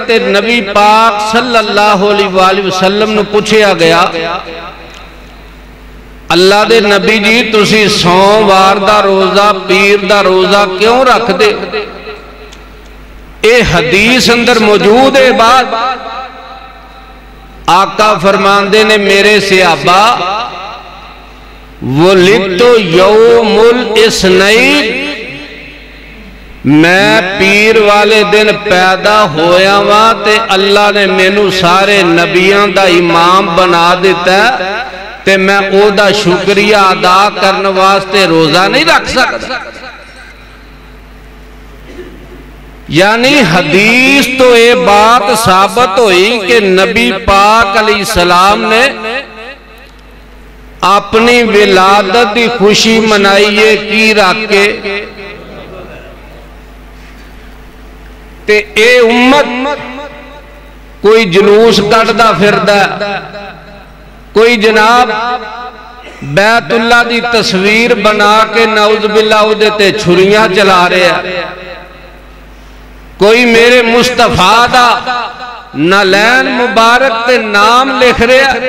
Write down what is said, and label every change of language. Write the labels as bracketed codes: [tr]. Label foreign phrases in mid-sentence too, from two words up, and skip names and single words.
[pa] تے نبی پاک [ar] صلی اللہ علیہ وسلم [pa] نے پوچھیا گیا اللہ دے نبی جی تسی سوموار دا روزہ پیر دا روزہ کیوں رکھ دے؟ اے حدیث اندر موجود ہے بات. آقا فرماندے نے میرے صحابہ [ar] وَلِدْتُ يَوْمُ الْإِسْنَيْنِ [pa] میں پیر والے دن پیدا ہویا ہوا تے اللہ نے مینوں سارے نبیاں دا امام بنا دیتا ہے تے میں او دا شکریہ ادا کرنے واسطے روزہ نہیں رکھ سکتا. [ur] یعنی حدیث تو یہ بات ثابت ہوئی کہ نبی پاک [ar] علیہ السلام [ur] نے اپنی ولادت [pa] دی خوشی منائیے کی رکھ کے تے اے امت کوئی جلوس کٹدا پھردا کوئی جناب بیت اللہ دی تصویر بنا کے [ar] نعوذ باللہ [pa] او دیتے چھریاں چلا رہے ہیں. کوئی میرے مصطفیٰ دا نالین مبارک تے نام لکھ رہے ہیں.